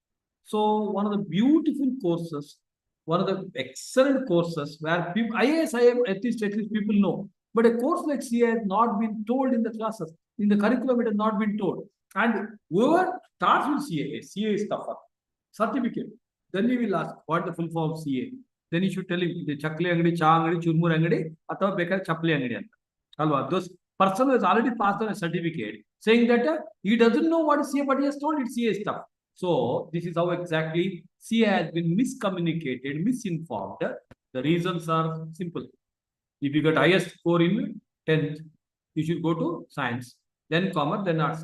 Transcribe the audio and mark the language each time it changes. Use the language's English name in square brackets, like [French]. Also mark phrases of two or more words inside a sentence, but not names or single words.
[English] So one of the beautiful courses, one of the excellent courses where people, IAS, at least people know. But a course like CA has not been told in the classes. In the curriculum, it has not been told. And whoever starts with CA is tougher. Certificate. Then he will ask, what the full form of CA? Then you should tell him, the [Kannada] ಚಕ್ಲಿ ಅಂಗಡಿ, ಚಾ ಅಂಗಡಿ, ಚುರ್ಮುರ್ ಅಂಗಡಿ, ಅಥವಾ ಬೇಕಾರ್ ಚಪ್ಲಿ ಅಂಗಡಿ. [English] Alva, those person who has already passed on a certificate saying that he doesn't know what is CA, but he has told it CA stuff. So this is how exactly CA has been miscommunicated, misinformed. The reasons are simple. If you get highest score in 10th, you should go to science, then commerce, then arts.